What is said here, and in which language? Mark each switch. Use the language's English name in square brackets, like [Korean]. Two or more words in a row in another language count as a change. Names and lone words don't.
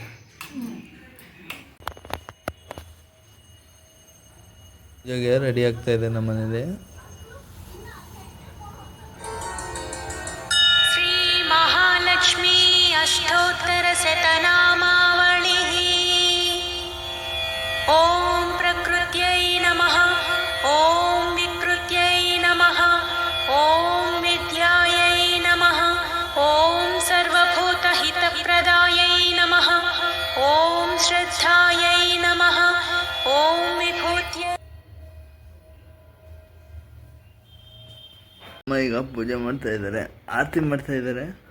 [Kannada] ಇವಾಗ ರೆಡಿ ಆಗ್ತಾ ಇದೆ ನಮ್ಮ ಮನೇಲಿ. ಶ್ರೀ ಮಹಾಲಕ್ಷ್ಮೀ ಅಷ್ಟೋತ್ತರ ಶತನಾಮಾವಳಿ. [Sanskrit] ಓಂ ಪ್ರಕೃತ್ಯೈ ನಮಃ, ಓಂ ವಿಕೃತ್ಯೈ ನಮಃ, ಓಂ ವಿದ್ಯಾಯೈ ನಮಃ, ಓಂ ಸರ್ವಭೂತ ಹಿತಪ್ರದಾಯೈ ನಮಃ, ಓಂ ಶ್ರದ್ಧಾಯೈ ನಮಃ, ಓಂ ವಿಭೂತ್ಯೈ. [Kannada] ಅಮ್ಮ ಈಗ ಪೂಜೆ ಮಾಡ್ತಾ ಇದ್ದಾರೆ, ಆರತಿ ಮಾಡ್ತಾ ಇದ್ದಾರೆ.